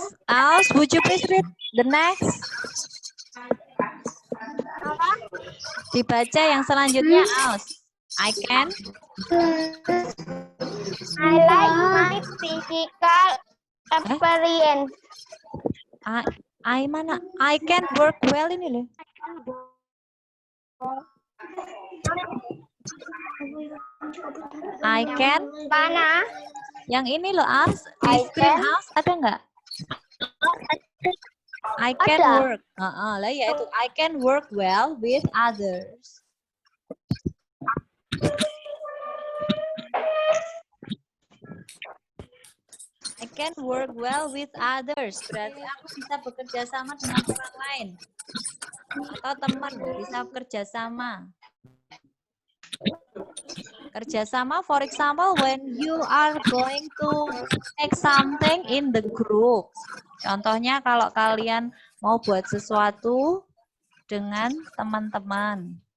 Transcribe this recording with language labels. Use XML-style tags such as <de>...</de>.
<en>Aus, would you please read the next?</en> <id>Dibaca yang selanjutnya, Aus.</id> <en>I can. I like my physical experience. I</en> <id>mana?</id> <en>I can work well</en> <id>ini loh.</id> <en>I can.</en> <id>Mana? Yang ini loh, Aus. Di screen Aus ada nggak?</id> <en>I can work.</en> <id>Lah ya itu.</id> <en>I can work well with others. I can work well with others.</en> <id>Berarti aku bisa bekerja sama dengan orang lain. Atau teman bisa bekerja sama.</id> <en>Kerjasama, for example, when you are going to take something in the group.</en> <id>Contohnya kalau kalian mau buat sesuatu dengan teman-teman.</id>